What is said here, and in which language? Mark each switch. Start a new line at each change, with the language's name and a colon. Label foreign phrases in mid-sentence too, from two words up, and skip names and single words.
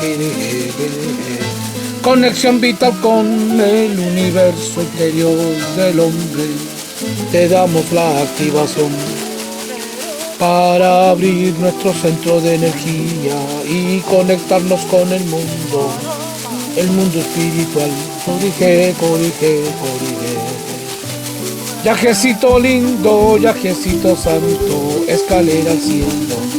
Spanish: Conexión vital con el universo interior del hombre. Te damos la activación para abrir nuestro centro de energía y conectarnos con el mundo espiritual. Corige, corige, corige. Yajecito lindo, yajecito santo, escalera al cielo.